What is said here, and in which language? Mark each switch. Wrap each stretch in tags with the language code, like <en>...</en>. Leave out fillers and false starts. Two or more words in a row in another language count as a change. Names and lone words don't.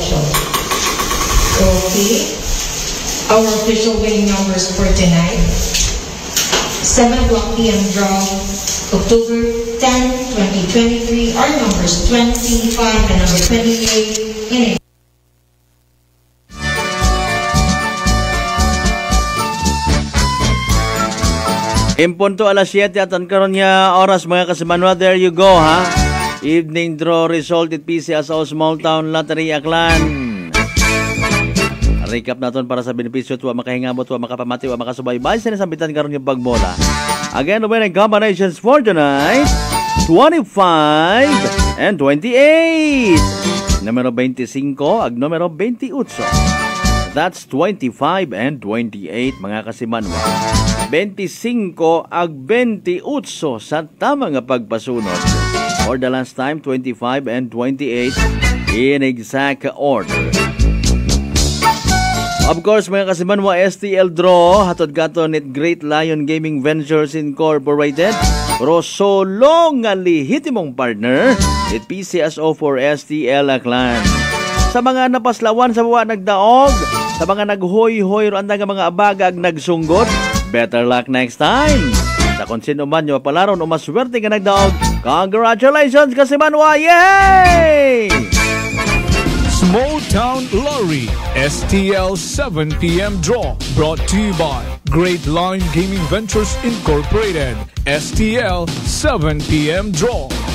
<en>Okay. Our official winning numbers for tonight, 7 o'clock p.m. draw, October 10, 2023. Our numbers 25 and number 28 in it.</en> <akl>Impunto alas 7 at ang karon niya oras mga kasimanwa.</akl> <en>There you go ha. Evening draw result at PCSO Small Town Lottery Aklan.</en> <akl>Recap naton para sa benepisyo tuwa makahingabot, tuwa makapamati, tuwa makasubaybay sa nasambitan karon yung pagbola.</akl> <en>Again, winning combinations for tonight, 25 and 28.</en> <akl>Numero 25 ag numero 28.</akl> <en>That's 25 and 28</en> <akl>mga kasimanwa. 25 ag 28 sa tama nga pagpasunod.</akl> <en>For the last time, 25 and 28 in exact order. Of course,</en> <akl>mga kasimanwa, STL draw, hatod katon it Great Lion Gaming Ventures Incorporated. Pero solo nga lihitimong partner, it PCSO for STL Aklan. Sa mga napaslawan sa buwan nagdaog, sa mga naghoy-hoy ro anda nga mga abagag nagsunggot,</akl> <en>better luck next time.</en> <akl>Sa kung sino man nyo palaron o maswerte ka nagdaog, congratulations kasimanwa! Yay!</akl> <en>Small Town Lottery STL 7 p.m. draw brought to you by Great Line Gaming Ventures Incorporated. STL 7 p.m. draw.</en>